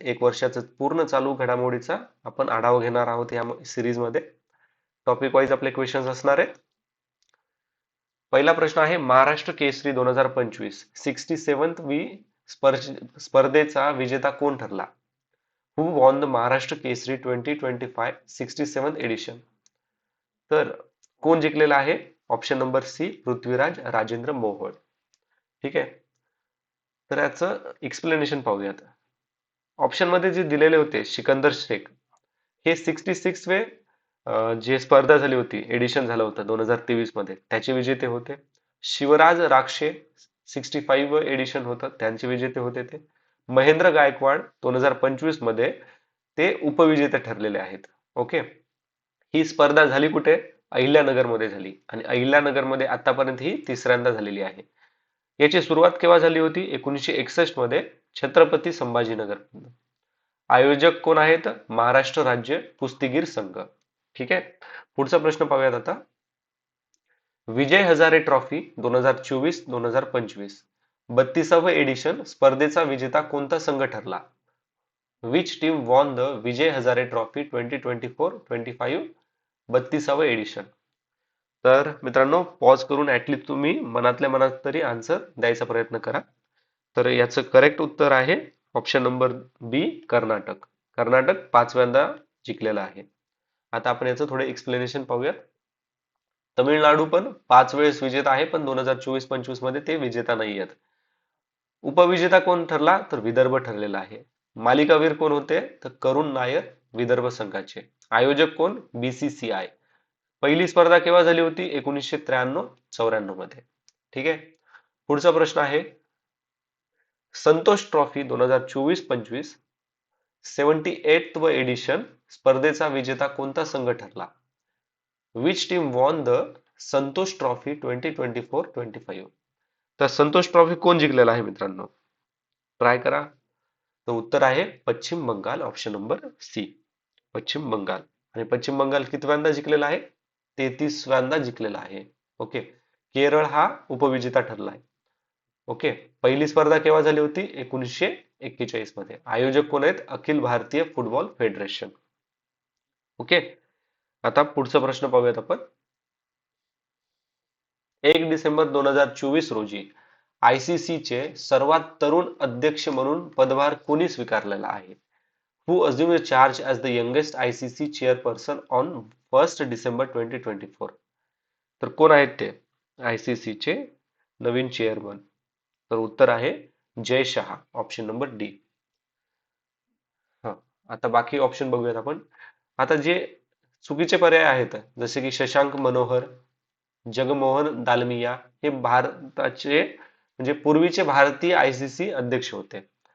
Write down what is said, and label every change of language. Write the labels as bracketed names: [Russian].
[Marathi] एक वर्षाचं पूर्ण चालू घडामोडीचा आपण आढावा घेणार आहोत या सिरीज मध्ये. टॉपिक वाईज आपले क्वेश्चन्स असणार आहेत. पहिला प्रश्न आहे महाराष्ट्र केसरी 2025 67th वी स्पर्धेचा विजेता कोण ठरला? [English] Who won the Maharashtra Kesari 2025 67th edition? [Marathi] तर कोण जिंकलेला आहे? Option number C Prithviraj Rajendra Mohol. ठीक आहे. तर याचं एक्सप्लेनेशन पाहूयात. ऑप्शन मध्ये जे दिलेले होते सिकंदर शेख हे 66 वे जे स्पर्धा झाली होती, एडिशन झालं होतं 2023 मध्ये, त्याचे विजेते होते. शिवराज राक्षे 65 व एडिशन होतं, त्यांचे विजेते होते ते. महेंद्र गायकवाड 2025 मध्ये ते उपविजेते ठरलेले आहेत. ओके. ही स्पर्धा झाली कुठे? अहिल्यानगर मध्ये झाली आणि अहिल्यानगर मध्ये आतापर्यंत ही तिसऱ्यांदा झालेली आहे. याची सुरुवात केव्हा झाली होती? 1961 मध्ये छत्रपती संभाजीनगर. आयोजक कोण आहेत? महाराष्ट्र राज्य कुस्तीगीर संघ. ठीक आहे. पुढचा प्रश्न पाहूयात आता. विजय हजारे ट्रॉफी 2024-2025 32वे एडिशन स्पर्धेचा विजेता कोणता संघ ठरला? [English] Which team won the Vijay Hazare trophy 2024-25 32वे edition? [Marathi] तर मित्रांनो पॉज करून ऍटलीस्ट तुम्ही मनातल्या मनात तरी आन्सर द्यायचा प्रयत्न करा. तर याचं करेक्ट उत्तर आहे ऑप्शन नंबर बी कर्नाटक. कर्नाटक 5व्यांदा जिंकलेला आहे. आता आपण याचं थोडे एक्सप्लेनेशन पाहूयात. तमिळनाडू पण 5 वेळेस विजेता आहे, पण 2024-25 मध्ये ते विजेता नाही आहेत. उपविजेता कोण ठरला? तर विदर्भ ठरलेला आहे. मालिकावीर कोण होते? तर करुण नायर विदर्भ संघाचे. आयोजक कोण? बीसीसीआय. पहिली स्पर्धा केव्हा झाली होती? 1993-94 मध्ये. ठीक आहे. पुढचा प्रश्न आहे संतोष ट्रॉफी 2024-25 78th व एडिशन स्पर्धेचा विजेता कोणता संघ ठरला? [English] Which team won the Santosh trophy 2024-25? [Marathi] तर संतोष ट्रॉफी कोण जिंकलेला आहे मित्रांनो? ट्राय करा. तर उत्तर आहे पश्चिम बंगाल, ऑप्शन नंबर सी पश्चिम बंगाल. आणि पश्चिम बंगाल कितव्यांदा जिंकलेला आहे? 33व्यांदा जिंकलेला आहे. ओके. केरळ हा उपविजेता ठरला आहे. ओके. पहिली स्पर्धा केव्हा झाली होती? 1941 मध्ये. आयोजक कोण आहेत? Akhil Bharatiya football federation. Okay. आता पुढचा प्रश्न पाहूयात आपण. 1 डिसेंबर 2024 रोजी आयसीसी चे सर्वात तरुण अध्यक्ष म्हणून पदभार कोणी स्वीकारलेला आहे? [English] Who assumed charge as the youngest ICC chairperson on 1st December 2024? [Marathi] तर कोण आहेत ते आयसीसी चे नवीन चेअरमन? तर उत्तर आहे जय शहा, ऑप्शन नंबर डी. हा. आता बाकी ऑप्शन बघूयात आपण. आता जे चुकीचे पर्याय आहेत जसे की शशांक मनोहर, जगमोहन दालमिया हे भारताचे म्हणजे पूर्वीचे भारतीय आयसीसी अध्यक्ष होते.